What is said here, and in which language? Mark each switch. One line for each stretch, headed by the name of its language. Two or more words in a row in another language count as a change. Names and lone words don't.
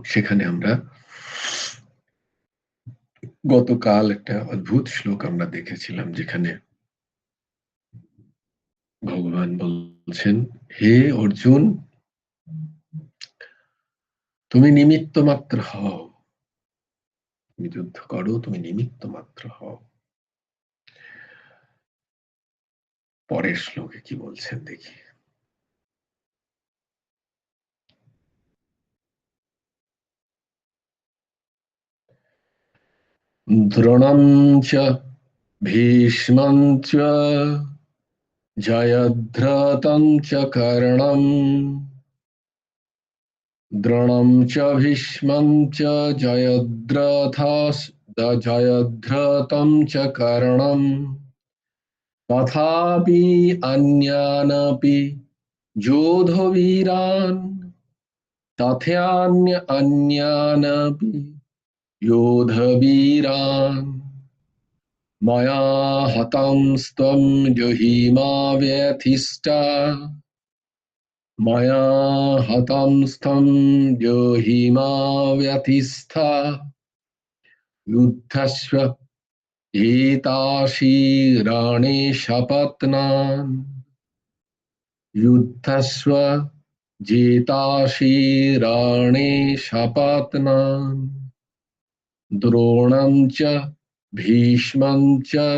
Bangla: সেখানে আমরা গতকাল একটা অদ্ভুত শ্লোক আমরা দেখেছিলাম, যেখানে ভগবান বলছেন, হে অর্জুন, তুমি নিমিত্ত মাত্র হও, তুমি যুদ্ধ করো, তুমি নিমিত্ত মাত্র হও। পরের শ্লোকে কি বলছেন দেখি।
Sanskrit: দ্রোণং চ ভীষ্মং চ জয়দ্রথং চ কর্ণং দ্রোণং চ ভীষ্মং চ জয়দ্রথং চ কর্ণং তথাপি অন্যানপি যোধবীরান তথান্যানপি योधवीरान् मया हतंस्त्वं जहिमा व्यथिष्ठा मया हतंस्त्वं जहिमा व्यथिष्ठा युद्धस्व एतासि रणे शपत्नान् युद्धस्व जेतासि रणे शपत्नान् द्रोणं च भीष्मं च